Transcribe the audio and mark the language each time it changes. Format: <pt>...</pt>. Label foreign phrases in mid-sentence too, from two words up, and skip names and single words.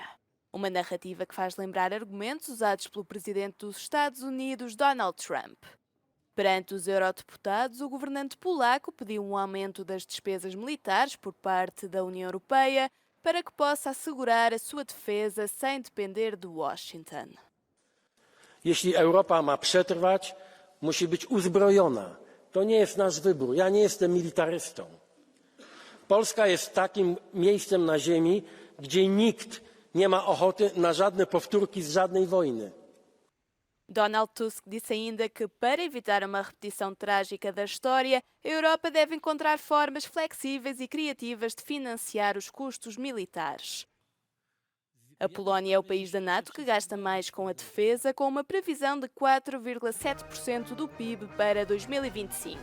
<pt>Uma narrativa que faz lembrar argumentos usados pelo presidente dos Estados Unidos, Donald Trump. Perante os eurodeputados, o governante polaco pediu um aumento das despesas militares por parte da União Europeia para que possa assegurar a sua defesa sem depender de Washington.</pt> <pl>Jeśli Europa ma przetrwać, musi być uzbrojona. To nie jest nasz wybór. Ja nie jestem militarystą. Polska jest takim miejscem na ziemi, gdzie nikt nie ma ochoty na żadne powtórki z żadnej wojny.</pl> <pt>Donald Tusk disse ainda que, para evitar uma repetição trágica da história, a Europa deve encontrar formas flexíveis e criativas de financiar os custos militares. A Polónia é o país da NATO que gasta mais com a defesa, com uma previsão de 4,7% do PIB para 2025.</pt>